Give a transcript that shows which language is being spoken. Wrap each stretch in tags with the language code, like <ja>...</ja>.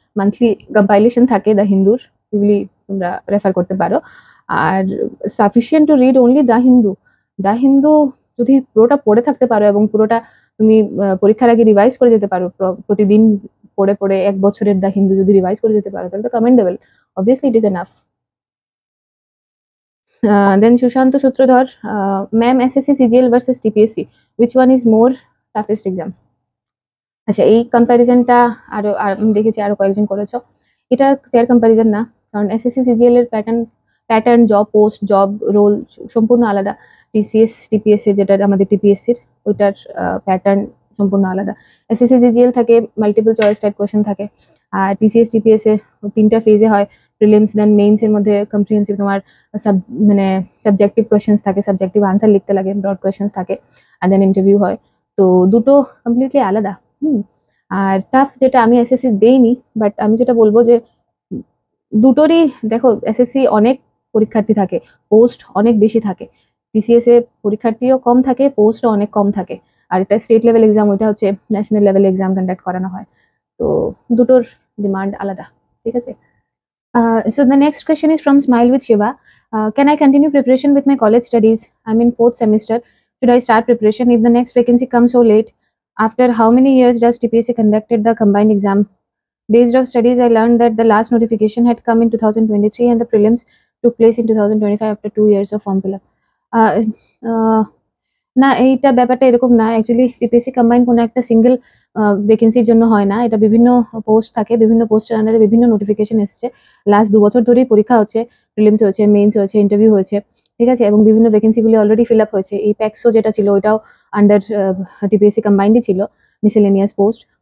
<bn>Monthly compilation থাকে the হিন্দুর, এগুলি তোমরা রেফার করতে পারো। আর</bn> <en>sufficient to read only the Hindu</en> <bn>যদি পুরোটা পড়ে থাকতে পারো এবং পুরোটা তুমি পরীক্ষার আগে রিভাইজ করে যেতে পারো, প্রতিদিন পড়ে পড়ে 1 বছরের দ্য হিন্দু যদি রিভাইজ করে যেতে পারো, তাহলে তো commendable.</bn> <en>Obviously it is enough. Then Sushanta Sutradhar, ma'am, SSC CGL versus TPSC, which one is more toughest exam?</en> <bn>আচ্ছা, এই কম্প্যারিজনটা আমি দেখেছি আরো কয়েকজন করেছো। এটা ফেয়ার কম্প্যারিজন না, কারণ SSC CGL এর pattern, job post, job role সম্পূর্ণ আলাদা। TCS TPS এর, যেটা আমাদের TPSC এর, ওইটার প্যাটার্ন সম্পূর্ণ আলাদা। SSC CGL থাকে মাল্টিপল চয়েস টাইপ কোয়েশ্চেন থাকে, আর TCS TPS এ 3টা ফেজে হয়, প্রিলিমস দেন মেইনস এর মধ্যে কম্প্রিহেন্সিভ তোমার মানে সাবজেক্টিভ কোয়েশ্চেন্স থাকে, সাবজেক্টিভ আনসার লিখতে লাগে, ব্রড কোয়েশ্চেন্স থাকে, আর দেন ইন্টারভিউ হয়। তো দুটো কমপ্লিটলি আলাদা। আর টাফ যেটা, আমি SSC দেইনি, বাট আমি যেটা বলবো যে দুটোরই দেখো, SSC অনেক পরীক্ষার্থী থাকে, পোস্ট অনেক বেশি থাকে। TCS এ পরীক্ষার্থীও কম থাকে, পোস্টও অনেক কম থাকে। আর এটা স্টেট লেভেল এক্সাম, ওইটা হচ্ছে ন্যাশনাল লেভেল এক্সাম কন্ডাক্ট করানো হয়। তো দুটোর ডিমান্ড আলাদা। ঠিক আছে?</bn> <en>So the next question is from Smile with Shiva. Can I continue preparation with my college studies? I'm in 4th semester. Should I start preparation if the next vacancy comes so late? After how many years does TPSC conducted the combined exam? Based on studies, I learned that the last notification had come in 2023 and the prelims took place in 2025 after 2 years of form fill up.</en> <bn>না, এইটা ব্যাপারটা এরকম না। Actually TPSC combine কোনো একটা single ভ্যাকেন্সির জন্য হয় না। এটা বিভিন্ন পোস্ট থাকে, বিভিন্ন পোস্টের আন্ডারে বিভিন্ন নোটিফিকেশন এসছে। লাস্ট 2 বছর ধরেই পরীক্ষা হচ্ছে, প্রিলিমস হয়েছে, মেইনস হয়েছে, ইন্টারভিউ হয়েছে, ঠিক আছে? এবং বিভিন্ন ভ্যাকেন্সিগুলি অলরেডি ফিল আপ হয়েছে। এই প্যাক্সো যেটা ছিল ওইটাও আন্ডার টিপিএসসি কম্বাইন্ডই ছিল, মিসেলেনিয়াস পোস্ট।</bn>